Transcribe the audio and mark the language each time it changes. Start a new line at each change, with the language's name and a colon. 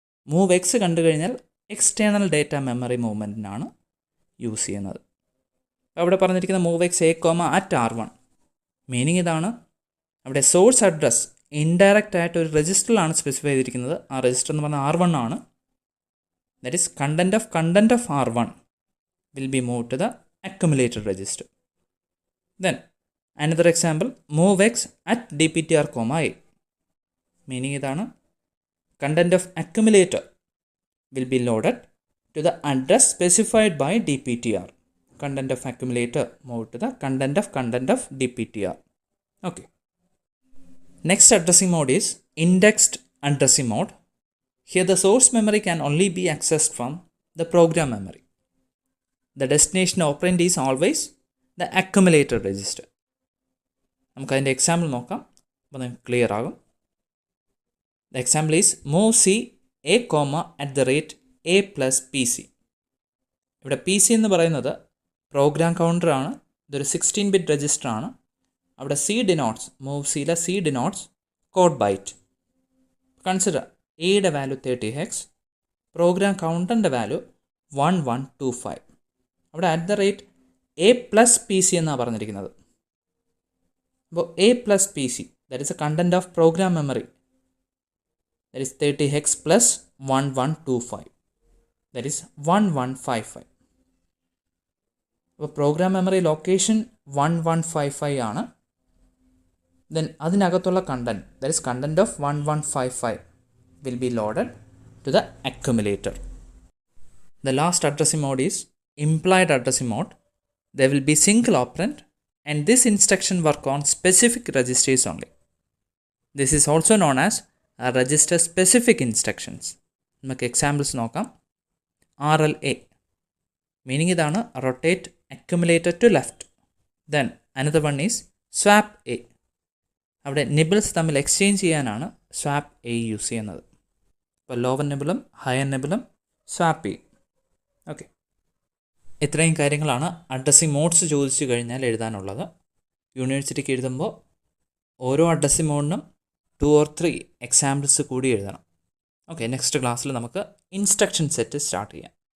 Malayalam: Move X കണ്ടു കഴിഞ്ഞാൽ external data memory മൂവ്മെൻറ്റിനാണ് use ചെയ്യുന്നത്. അവിടെ പറഞ്ഞിരിക്കുന്ന move X, A, @R1 meaning ഇതാണ്, അവിടെ സോഴ്സ് അഡ്രസ് ഇൻഡയറക്റ്റ് ആയിട്ട് ഒരു രജിസ്റ്ററിലാണ് സ്പെസിഫൈ ചെയ്തിരിക്കുന്നത്. ആ രജിസ്റ്റർ എന്ന് പറഞ്ഞാൽ R1 ആണ്.
English: That is content of R1 will be moved to the accumulator register. Then another example, move x at dptr comma a. Meaning idana content of accumulator will be loaded to the address specified by dptr. Content of accumulator moved to the content of dptr. Okay. Next addressing mode is indexed addressing mode. Here the source memory can only be accessed from the program memory. The destination operand is always the accumulator register.
Malayalam: നമുക്ക് അതിൻ്റെ example നോക്കാം, അപ്പോൾ നമുക്ക് clear ആകും.
English: The example is move c a comma at the rate a plus pc.
Malayalam: ഇവിടെ P C എന്ന് പറയുന്നത് programme കൗണ്ടറാണ്. ഇതൊരു 16-bit രജിസ്റ്റർ ആണ്. അവിടെ സി ഡിനോട്ട്സ്, മൂവ് സിയിലെ C denotes code byte. Consider എയുടെ വാല്യൂ 30 ഹെക്സ്, പ്രോഗ്രാം കൗണ്ടറിൻ്റെ വാല്യൂ 1125. അവിടെ at the rate A plus P C എന്നാണ് പറഞ്ഞിരിക്കുന്നത്. അപ്പോൾ A plus P C,
English: that is a content of program memory,
Malayalam: that is 30 HECS plus 1125, that is 1155. അപ്പോൾ program memory location 1155 ആണ്. Then അതിനകത്തുള്ള content,
English: That is content of 1155 will be loaded to the accumulator. The last addressing mode is implied addressing mode. There will be single operand and this instruction work on specific registers only. This is also known as a register specific instructions.
Malayalam: നമുക്ക് examples നോക്കാം.
English: RLA meaning ഇതാണ് rotate accumulator to left. Then another one is swap A.
Malayalam: അവിടെ nibbles തമ്മിൽ exchange ചെയ്യാനാണ് swap A use ചെയ്യുന്നത്. അപ്പോൾ lower നിബിളും higher നിബിളും swap ചെയ്യും. Okay, ഇത്രയും കാര്യങ്ങളാണ് അഡ്രസ്സിംഗ് മോഡ്സ് ചോദിച്ചു കഴിഞ്ഞാൽ എഴുതാനുള്ളത്. യൂണിവേഴ്സിറ്റിക്ക് എഴുതുമ്പോൾ ഓരോ അഡ്രസ്സിംഗ് മോഡിനും 2 or 3 എക്സാമ്പിൾസ് കൂടി എഴുതണം. ഓക്കെ, നെക്സ്റ്റ് ക്ലാസ്സിൽ നമുക്ക് ഇൻസ്ട്രക്ഷൻ സെറ്റ് സ്റ്റാർട്ട് ചെയ്യാം.